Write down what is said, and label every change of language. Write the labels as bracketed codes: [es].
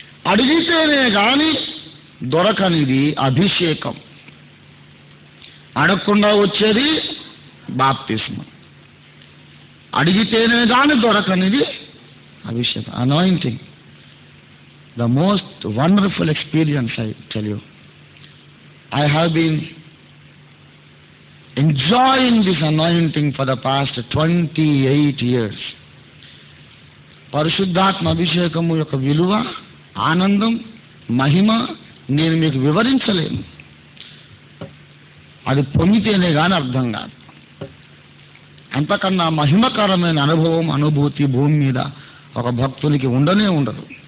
[te] అడిగితేనే కానీ దొరకనిది అభిషేకం. అడగకుండా వచ్చేది బాప్తిస్మం. అడిగితేనే కానీ దొరకనిది అభిషేకం. [en] Anointing, the most wonderful experience. I tell you, I have been enjoying this anointing for the past 28 years. [te] పరిశుద్ధాత్మ అభిషేకము యొక్క విలువ, ఆనందం, మహిమ నేను మీకు వివరించలేను. అది పొందితేనే కానీ అర్థం కాదు. అంతకన్నా మహిమకరమైన అనుభవం, అనుభూతి భూమి మీద ఒక భక్తునికి ఉండనే ఉండదు.